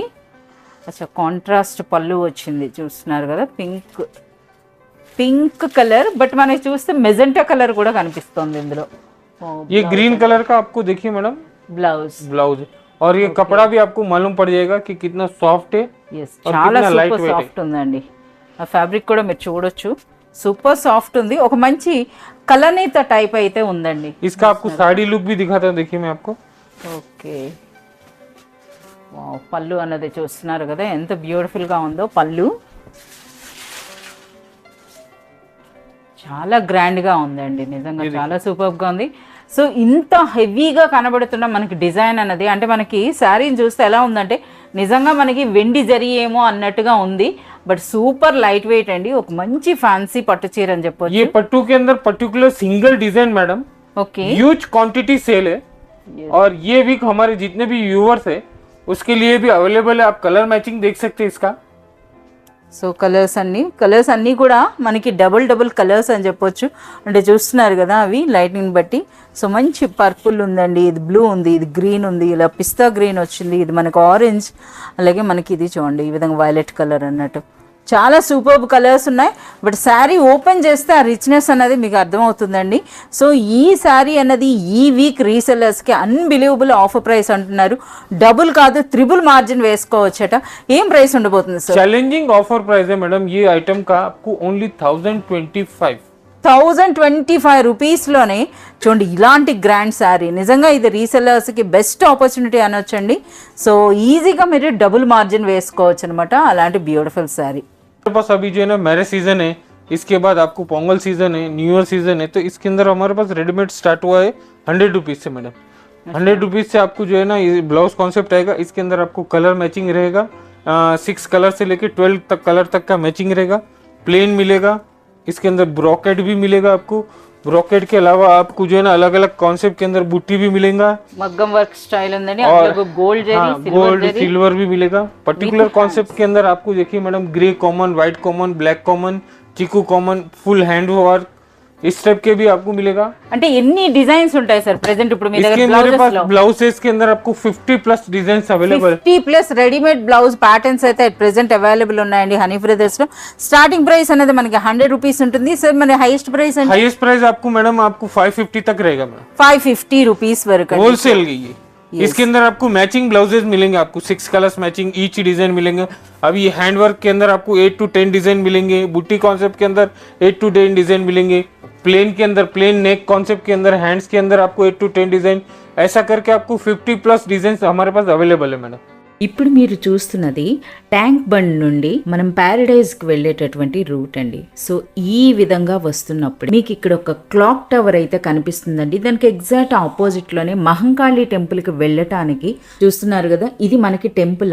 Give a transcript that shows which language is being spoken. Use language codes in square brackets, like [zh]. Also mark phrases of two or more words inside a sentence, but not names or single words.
[te] అచ్చా కాంట్రాస్ట్ పళ్ళు వచ్చింది చూస్తున్నారు కదా. [en] pink colour, [te] బట్ మనకి చూస్తే [en] magenta colour [te] కూడా కనిపిస్తుంది ఇందులో. [hi] ये [en] green colour [hi] का आपको देखिए मैडम ब्लाउज और ये कपड़ा भी आपको मालूम पड़ जाएगा कि कितना सॉफ्ट है. [te] చాలా [en] super soft [te] ఉందండి. ఆ ఫ్యాబ్రిక్ కూడా మీరు చూడొచ్చు [en] super soft [te] ఉంది. ఒక మంచి కలనేత టైప్ అయితే ఉందండి. [hi] इसका आपको साड़ी लुक भी दिखाता हूं. देखिए मैं आपको. [te] ఓకే, పళ్ళు అన్నది చూస్తున్నారు కదా ఎంత బ్యూటిఫుల్ గా ఉందో. పళ్ళు చాలా గ్రాండ్ గా ఉందండి. నిజంగా చాలా సూపర్ గా ఉంది. సో ఇంత హెవీగా కనబడుతున్న మనకి డిజైన్ అన్నది అంటే మనకి శారీని చూస్తే ఎలా ఉందంటే నిజంగా మనకి వెండి జరీ ఏమో అన్నట్టుగా ఉంది. బట్ [en] super light weight [te] అండి. ఒక మంచి ఫ్యాన్సీ పట్టు చీర అని చెప్పొచ్చు. [hi] ये पट्टू के अंदर [en] particular single design madam. [hi] ओके, [en] huge quantity sale है. [hi] और ये वीक हमारे जितने भी व्यूअर्स है उसके लिए भी अवेलेबल है. आप [en] colour matching [hi] देख सकते हैं इसका. [te] సో కలర్స్ అన్నీ కూడా మనకి [en] double colours [te] అని చెప్పొచ్చు. అంటే చూస్తున్నారు కదా అవి లైటింగ్ బట్టి. సో మంచి పర్పుల్ ఉందండి, ఇది బ్లూ ఉంది, ఇది గ్రీన్ ఉంది, ఇలా పిస్తా గ్రీన్ వచ్చింది, ఇది మనకు ఆరెంజ్, అలాగే మనకి ఇది చూడండి ఈ విధంగా [en] violet colour [te] అన్నట్టు చాలా [en] superb colours [te] ఉన్నాయి. బట్ శారీ ఓపెన్ చేస్తే ఆ రిచ్నెస్ అనేది మీకు అర్థమవుతుందండి. సో ఈ శారీ అన్నది ఈ వీక్ రీసెల్లర్స్కి [en] unbelievable offer price [te] అంటున్నారు. డబుల్ కాదు [en] triple margin [te] వేసుకోవచ్చట. ఏం ప్రైస్ ఉండబోతుంది సార్? [en] challenging offer price [hi] है मैडम, ये आइटम का आपको ओनली 1025। [te] 1025 రూపీస్లోనే చూడండి ఇలాంటి గ్రాండ్ శారీ. నిజంగా ఇది రీసెల్లర్స్కి [en] best opportunity [te] అనొచ్చండి. సో ఈజీగా మీరు [en] double margin [te] వేసుకోవచ్చు అనమాట అలాంటి [en] beautiful saree. [hi] हमारे पास अभी जो है ना [en] marriage season [hi] है, इसके बाद आपको पोंगल सीजन है, [en] New Year season [hi] है, तो इसके अंदर हमारे पास रेडीमेड स्टार्ट हुआ है 100 रुपीज़ से मैडम। 100 रुपीज़ से आपको जो है ना ये [en] blouse concept [hi] आएगा। इसके अंदर आपको [en] colour matching [hi] रहेगा, 6 कलर से लेके 12 तक कलर तक का मैचिंग रहेगा। प्लेन मिलेगा, इसके अंदर ब्रॉकेट भी मिलेगा आपको। ब्रॉकेट के अलावा आपको जो है ना अलग अलग कॉन्सेप्ट के अंदर बूटी भी मिलेगा, [te] మగ్గం [en] work style [te] ఉందండి. [hi] और [te] అందులో గోల్డ్ జరీ, [en] gold silver [hi] भी मिलेगा। [en] particular concept [hi] के अंदर आपको देखिए मैडम [en] grey common, white common, black common, chiku common, full hand work, [hi] इस टाइप के भी आपको मिलेगा। [te] అంటే ఎన్ని డిజైన్స్ ఉంటాయి సార్ ప్రెసెంట్ ఇప్పుడు మీ [hi] इसके [te] దగ్గర [hi] हमारे [te] బ్లౌజెస్ [hi] पास [te] లో? [hi] ब्लाउजेस के अंदर आपको [en] 50 plus design available [hi] है। [te] 50+ [en] readymade blouse patterns [te] అయితే [en] present available [te] ఉన్నాయండి హనీ బ్రదర్స్ లో. [en] starting price [te] అనేది మనకి 100 రూపీస్ ఉంటుంది సార్. మరి [en] highest price [te] అంటే [en] highest price [hi] आपको मैडम आपको 550 तक रहेगा मैडम, [te] 550 రూపీస్ వరకు. [hi] होलसेल की ये। इसके अंदर आपको [en] matching blouses [hi] मिलेंगे, आपको [en] 6 colours matching each design [hi] मिलेंगे। अभी ये [en] hand work [hi] के अंदर आपको [en] 8 to 10 design [hi] मिलेंगे। बुट्टी कॉन्सेप्ट के अंदर [en] 8 to 10 design [hi] मिलेंगे। प्लेन के अंदर, [en] plain neck concept [hi] के अंदर, हैंड्स के अंदर आपको [en] 8 to 10 design, [hi] ऐसा करके आपको [en] 50 plus design [hi] हमारे पास अवेलेबल है मैडम। [te] ఇప్పుడు మీరు చూస్తున్నది ట్యాంక్ బండ్ నుండి మనం ప్యారడైజ్కి వెళ్ళేటటువంటి రూట్ అండి. సో ఈ విధంగా వస్తున్నప్పుడు మీకు ఇక్కడ ఒక [en] clock tower [te] అయితే కనిపిస్తుందండి. దానికి ఎగ్జాక్ట్ ఆపోజిట్లోనే మహంకాళి టెంపుల్కి వెళ్ళటానికి చూస్తున్నారు కదా, ఇది మనకి టెంపుల్.